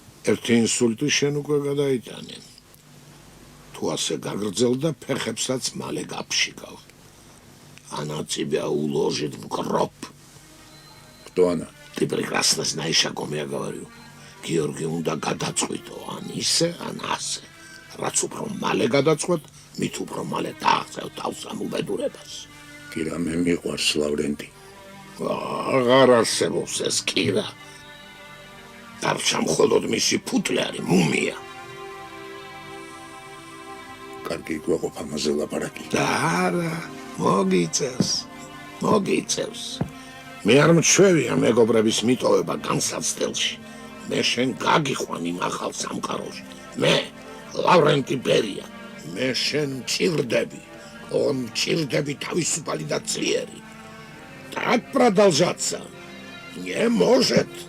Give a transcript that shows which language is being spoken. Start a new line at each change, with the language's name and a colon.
Georgian: ერთი ინსულტი შენ უკვე გადაიტანე. თუ ასე გაგრძელდა, ფეხებსაც მალე გაფშიკავ.
Russian: Она тебя уложит в гроб. Кто она? Ты прекрасно знаешь, о ком я говорю.
Georgian: Георгий უნდა გადაწყვიტო, ან ისე, ან ასე. რაც უფრო მალე გადაწყვეტ, მით უფრო მალე დააღწევ თავს ამ უბედურებას. კირა მე მიყვარს ლავრენტი. აღარ არსებობს ეს კირა. დარჩა მხოლოდ მისი ფუტლარი, მუმია. კარგი გვაყოფ ამაზე ლაპარაკი. და არა, მოგიწევს. მე არ მჩვევია მეგობრების მიტოვება განსაცდელში. მე შენ გაგიხვან იმ ახალ სამყაროში. მე, ლავრენტი ბერია. მე შენ მჭირდები. Он мчирдები თავისუფალი და ძლიერი.
Russian: Так продолжаться не может.